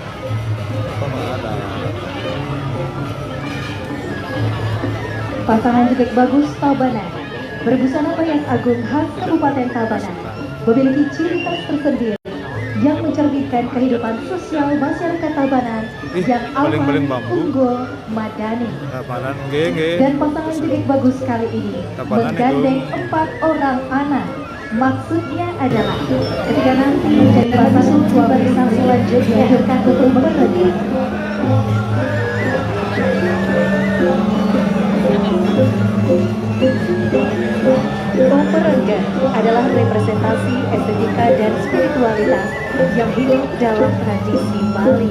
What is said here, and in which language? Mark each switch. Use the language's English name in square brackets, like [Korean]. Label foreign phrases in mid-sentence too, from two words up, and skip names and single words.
[Indonesian] Pasangan Jebek Bagus Tabanan berbusana bayang agung khas Kabupaten Tabanan memiliki ciri khas tersendiri yang mencerminkan kehidupan sosial masyarakat Tabanan yang baling-baling aman, bambu. unggul, madani. Tabanan nggih. Dan pasangan Jebek Bagus kali ini Tabanan menggandeng itu. 4 orang anak. Maksudnya adalah ketika nanti menjadi pasangan suami istri selanjutnya akan untuk mengerti. Pemerengga adalah representasi estetika dan spiritualitas yang hidup dalam tradisi Bali.